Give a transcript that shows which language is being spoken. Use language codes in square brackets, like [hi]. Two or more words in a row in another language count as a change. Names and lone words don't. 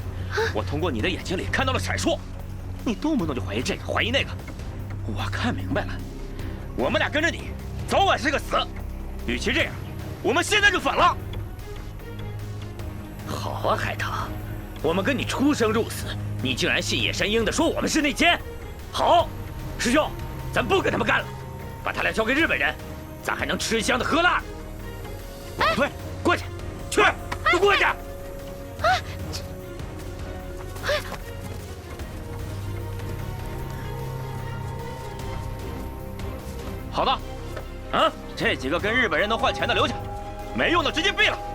[zh] 我通過你的眼睛裡看到了閃爍，你動不動就懷疑這個懷疑那個，我看明白了，我們倆跟着你，早晚是個死。與其這樣，我們現在就反了。好啊，海棠，我們跟你出生入死，你竟然信葉山鷹的，說我們是內奸。好，師兄，咱不跟他們幹了，把他倆交給日本人，咱還能吃香的喝辣的。对，過去，都過去。好的，这几個跟日本人能換錢的留下，沒用的直接斃了。